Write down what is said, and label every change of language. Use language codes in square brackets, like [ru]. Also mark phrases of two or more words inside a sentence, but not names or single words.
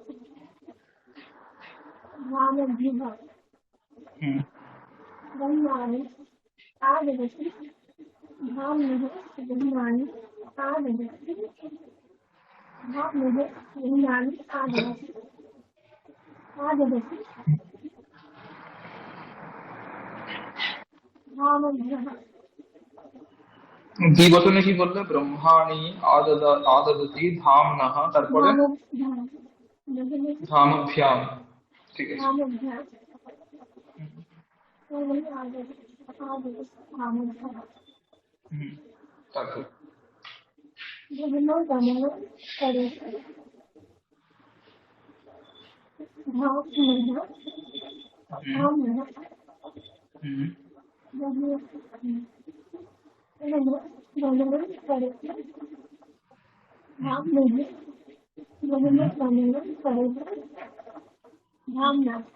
[sa] धामभ्यः ब्रह्माणि आददति धाम्नः ब्रह्माणि आददति धाम्नः ब्रह्माणि आददति धामभ्यः [bn] দ্বিবচনে কি বললে? [sa] ব্রহ্মাণি আদদতি ধামনঃ, তারপরে ধামভ্যাম। [bn] ঠিক আছে। [sa] धामभ्यः ब्रह्मणि आददति धामभ्यः [bn] তারপর [sa] ब्रह्म गमनं करोति धाम्नः ब्रह्म गमनं करोति धाम्नः ब्रह्म गमनं करोति धाम्ना